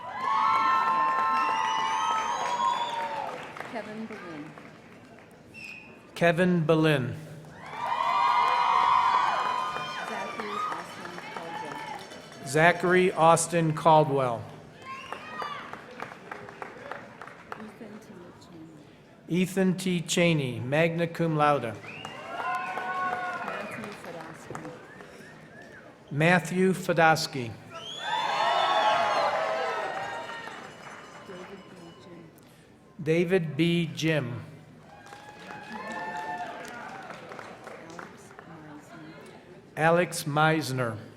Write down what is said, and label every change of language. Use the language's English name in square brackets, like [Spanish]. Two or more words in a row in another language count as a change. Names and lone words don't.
[English] Kevin Boleyn. Zachary Austin Caldwell. Ethan T. Cheney, [Latin] magna cum laude. Matthew Fedosky. [English] David B. Jim. Alex Meisner.